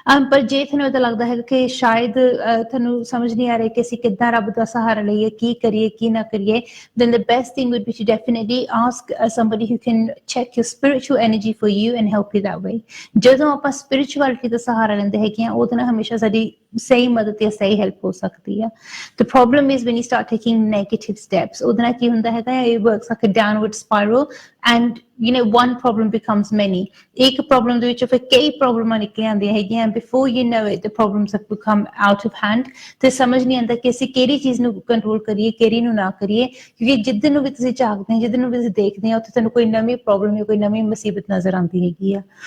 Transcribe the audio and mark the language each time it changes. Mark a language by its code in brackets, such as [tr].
[pa] ਪਰ ਜੇ ਤੁਹਾਨੂੰ ਏਦਾਂ ਲੱਗਦਾ ਹੈ ਕਿ ਸ਼ਾਇਦ ਤੁਹਾਨੂੰ ਸਮਝ ਨਹੀਂ ਆ ਰਿਹਾ ਕਿ ਅਸੀਂ ਕਿੱਦਾਂ ਰੱਬ ਦਾ ਸਹਾਰਾ ਲਈਏ, ਕੀ ਕਰੀਏ, ਕੀ ਨਾ ਕਰੀਏ, [en] then the best thing would be to definitely ask somebody who can check your spiritual energy for you and help you that way. [pa] ਜਦੋਂ ਆਪਾਂ spirituality ਦਾ ਸਹਾਰਾ ਲੈਂਦੇ ਹੈਗੇ ਆ, ਉਹਦੇ ਨਾਲ ਹਮੇਸ਼ਾ ਸਾਡੀ ਸਹੀ ਮਦਦ ਜਾਂ ਸਹੀ ਹੈਲਪ ਹੋ ਸਕਦੀ ਆ। [en] The problem is when you start taking negative steps, [pa] ਉਹਦੇ ਨਾਲ ਕੀ ਹੁੰਦਾ ਹੈਗਾ, [en] it works like a downward spiral and one problem becomes many. [pa] ਇੱਕ ਪ੍ਰੋਬਲਮ ਦੇ ਵਿੱਚ ਫਿਰ ਕਈ ਪ੍ਰੋਬਲਮਾਂ ਨਿਕਲ ਆਉਂਦੀਆਂ ਹੈਗੀਆਂ, [en] before you know it the problems have become out of hand, [pa] ਤੇ ਸਮਝ ਨਹੀਂ ਆਉਂਦਾ ਕਿ ਅਸੀਂ ਕਿਹੜੀ ਚੀਜ਼ ਨੂੰ ਕੰਟਰੋਲ ਕਰੀਏ, ਕਿਹੜੀ ਨੂੰ ਨਾ ਕਰੀਏ, ਕਿਉਂਕਿ ਜਿੱਦਨ ਨੂੰ ਵੀ ਤੁਸੀਂ ਝਾਕਦੇ ਹੋ, ਜਿੱਦਨ ਨੂੰ ਵੀ ਤੁਸੀਂ ਦੇਖਦੇ ਹੋ, ਉੱਥੇ ਤੁਹਾਨੂੰ ਕੋਈ ਨਵੀਂ ਪ੍ਰੋਬਲਮ ਜਾਂ ਕੋਈ ਨਵੀਂ ਮੁਸੀਬਤ ਨਜ਼ਰ ਆਉਂਦੀ ਹੈਗੀ ਆ।